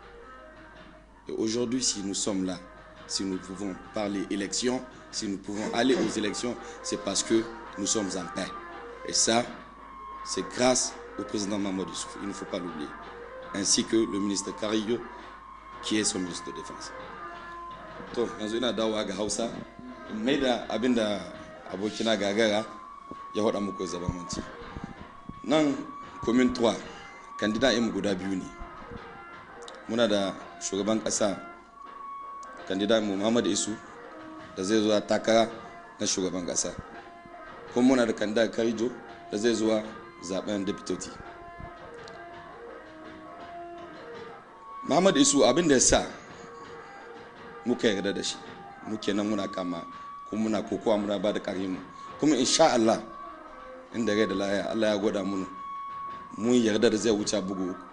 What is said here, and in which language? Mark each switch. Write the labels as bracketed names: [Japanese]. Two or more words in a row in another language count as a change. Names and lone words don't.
[French] Et aujourd'hui, si nous sommes là, si nous pouvons parler élections, si nous pouvons aller aux élections, c'est parce que nous sommes en paix. Et ça, c'est grâce au président Mamadou Issoufou, il ne faut pas l'oublier. Ainsi que le ministre Karillo, qui est son ministre de Défense. [Hausa] To yanzu ina dawowa ga Hausa mai da abinda abokina gagara ya faɗa muku zamanci nan commune 3 candidat mu guda biyu ne muna da shugaban ƙasa candidat mu Muhammad Isu da zai zo takara na shugaban ƙasa kuma muna da candidat Karijo da zai zo zaben deputy Muhammad Isu abinda ya sa muka yarda da shi muke nan muna kama kuma muna kokowa muna ba da karimu kuma [Arabic] إن شاء الله [Hausa] inda gai da laya Allah ya gwada mun yarda da zai wuce bugu